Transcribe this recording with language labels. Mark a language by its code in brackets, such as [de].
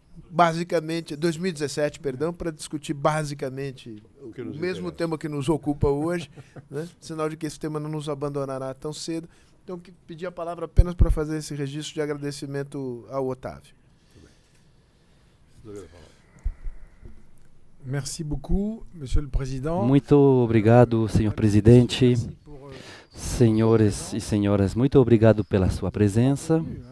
[pt] basicamente, 2017, perdão, para discutir basicamente o mesmo tema que nos ocupa hoje, né? Sinal de que esse tema não nos abandonará tão cedo. Então, pedi a palavra apenas para fazer esse registro de agradecimento ao Otávio. [fr] Merci beaucoup, Monsieur le Président. [pt] Muito obrigado, senhor presidente, senhores e senhoras, muito obrigado pela sua presença.